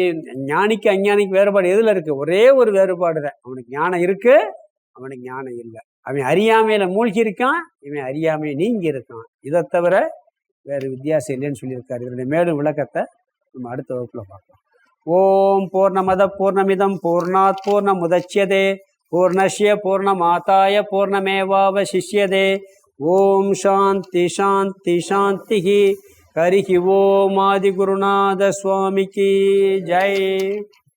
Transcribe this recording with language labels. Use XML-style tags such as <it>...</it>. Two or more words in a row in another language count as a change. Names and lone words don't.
<ta>ஞானிக்கு அஞ்ஞானிக்கு வேறுபாடு எதுல இருக்கு? ஒரே ஒரு வேறுபாடு தான், அவனுக்கு ஞானம் இருக்கு, அவனுக்கு ஞானம் இல்லை. அவன் அறியாமையில மூழ்கி இருக்கான், இவன் அறியாமையை நீங்கி இருக்கான். இதை தவிர வேறு வித்தியாசம் இல்லைன்னு சொல்லியிருக்காரு. இதனுடைய மேலும் விளக்கத்தை நம்ம அடுத்த வகுப்புல பார்க்கலாம்.</ta> <sa>ॐ पूर्णमदः पूर्णमिदं पूर्णात् पूर्णमुदच्यते पूर्णस्य पूर्णमादाय पूर्णमेवावशिष्यते. ॐ शान्तिः शान्तिः शान्तिः. हरिः ॐ</sa> <ta>ஆதிகுருநாத சுவாமிக்கு ஜெய்.</ta>